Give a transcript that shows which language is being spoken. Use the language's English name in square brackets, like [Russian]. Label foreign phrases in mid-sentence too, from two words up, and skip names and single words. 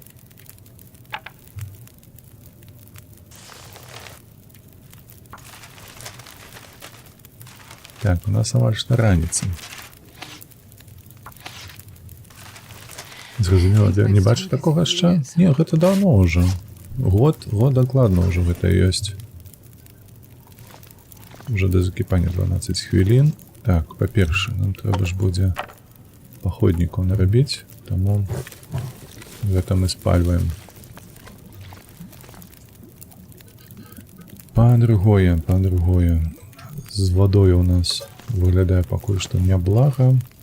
[Belarusian] Так, у нас амаль што раніца. Зразумела, не бачу такога яшчэ? Не, гэта даўно ўжо. Год дакладна ўжо гэта ёсць. [Ukrainian] Уже до закипання 12 хвилин. [Belarusian] Так, па-першае, нам трэба ж будзе паходнікаў нарабіць, таму гэта мы спальваем. Па-другое, з вадою у нас выглядае пакуль што няблага.